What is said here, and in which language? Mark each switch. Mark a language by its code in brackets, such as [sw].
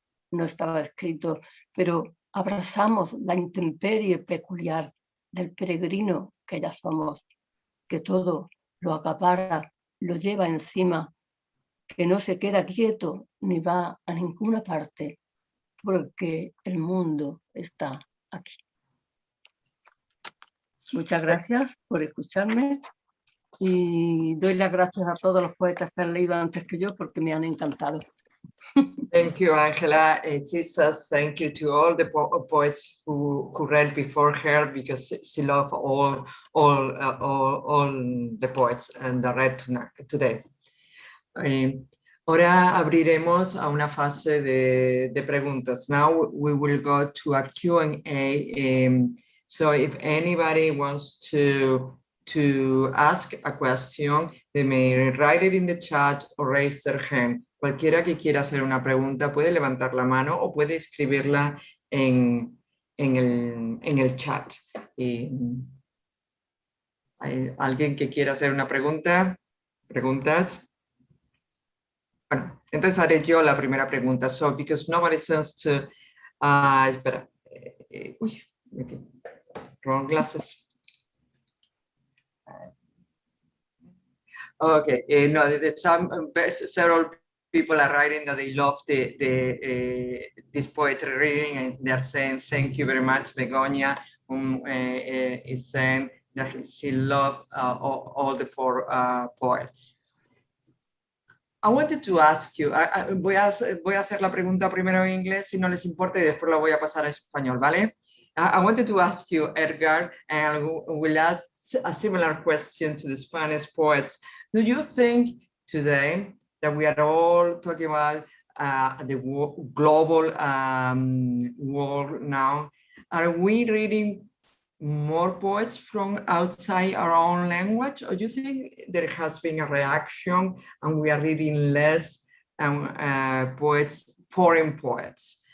[es] No estaba escrito, pero abrazamos la intemperie peculiar del peregrino que ya somos, que todo lo acapara, lo lleva encima, que no se queda quieto ni va a ninguna parte, porque el mundo está aquí. Muchas gracias por escucharme y doy las gracias a todos los poetas que han leído antes que yo porque me han encantado. [en] Thank you, Angela. She says thank you to all the poets who read before her because she loved all the poets and the read today. [es] Ahora abriremos a una fase de preguntas. [en] Now we will go to a Q&A. So if anybody wants to ask a question, they may write it in the chat or raise their hand. [es] Cualquiera que quiera hacer una pregunta puede levantar la mano o puede escribirla en el chat. ¿Hay alguien que quiera hacer una pregunta? ¿Preguntas? Bueno, entonces haré yo la primera pregunta. [en] So, because nobody seems to... [es] espera. [en] Uy, wrong glasses. Okay, no, several people are writing that they love this poetry reading, and they're saying thank you very much. Begonia is saying that she loved all the four poets. I wanted to ask you, [es] voy a hacer la pregunta primero en inglés, si no les importa, y después la voy a pasar a español, ¿vale? [en] I wanted to ask you, Edgar, and we'll ask a similar question to the Spanish poets. Do you think today that we are all talking about the global world now, are we reading more poets from outside our own language, or do you think there has been a reaction and we are reading less poets, foreign poets?